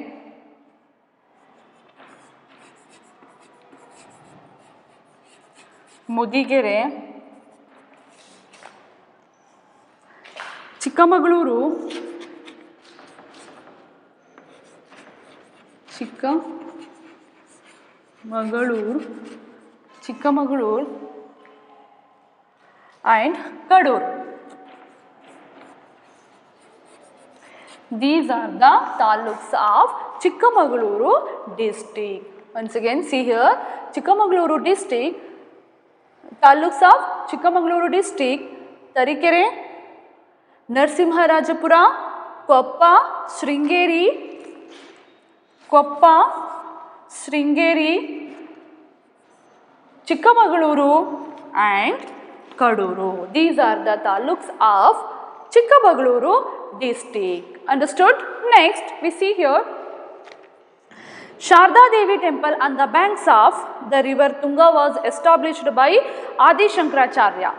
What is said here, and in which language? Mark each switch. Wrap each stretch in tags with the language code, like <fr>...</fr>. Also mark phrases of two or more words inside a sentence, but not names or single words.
<en>Chikkamaluru, and Kadur. These are the taluks of Chikkamaluru district. Once again, see here, Chikkamaluru district, taluks of Chikkamaluru district: Tarikere, Narsimharajapura, Koppa, Sringeri, Chikkamaluru and Kaduru. These are the taluks of Chikkabagaluru district. Understood? Next, we see here Sharda Devi temple on the banks of the river Tunga was established by Adi Shankaracharya.</en>